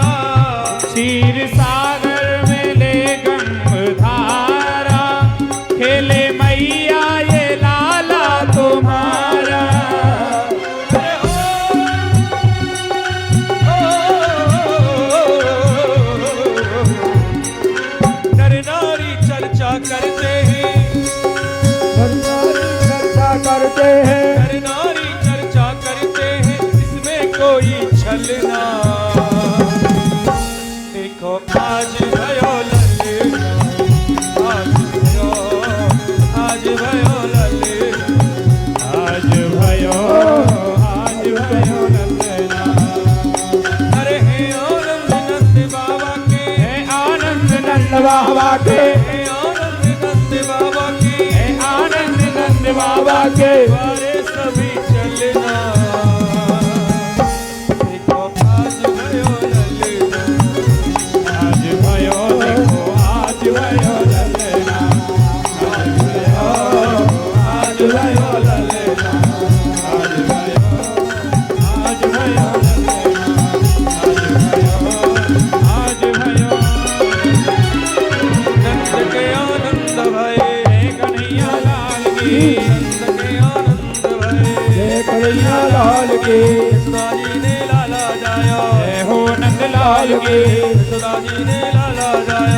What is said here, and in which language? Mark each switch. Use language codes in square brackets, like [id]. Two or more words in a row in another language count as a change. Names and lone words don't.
[hi] क्षीर सागर में ले गंगाधारा, खेले मैया ये लाला तुम्हारा। नर नारी चर्चा करते हैं, चर्चा करते हैं, नर नारी चर्चा करते हैं, इसमें कोई छलना। [bra] देखो आज भयो ललना, आज भयो ललना, आज भयो ललना। अरे हे आनंद नंद बाबा के, हे आनंद नंद बाबा के, हे आनंद नंद बाबा के, हे आनंद नंद बाबा के। द्वारे सभी चलना। देखो आज भयो ललना, आज भयो देखो आज भयो ललना, आज भयो ललना, आज भयो ललना, आज भयो। नंद के आनंद भय, जय कन्हैया लाल की, नंद के आनंद भय, जय कन्हैया लाल की, यशोदा जी ने लाला जाया, जय हो नंद लाल की, यशोदा जी ने लाला जाया।